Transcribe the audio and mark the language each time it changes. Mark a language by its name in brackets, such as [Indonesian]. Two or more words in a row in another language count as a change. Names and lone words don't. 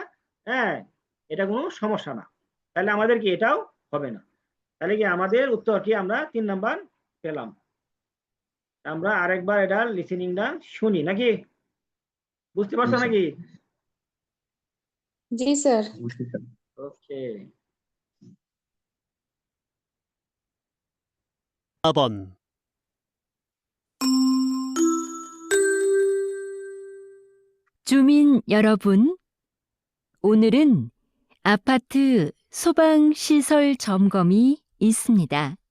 [Bangla] হ্যাঁ, এটা কোনো সমস্যা না। তাহলে আমাদের কি এটাও হবে না। তাহলে কি আমাদের উত্তর কি আমরা 3 নাম্বার পেলাম। আমরা আরেকবার এটা লিসেনিংটা শুনি নাকি, বুঝতে পারছো জি, নাকি? জি স্যার। বুঝছি স্যার। ওকে। [Korean] 4번 주민 여러분, 오늘은 아파트 소방시설 점검이 있습니다.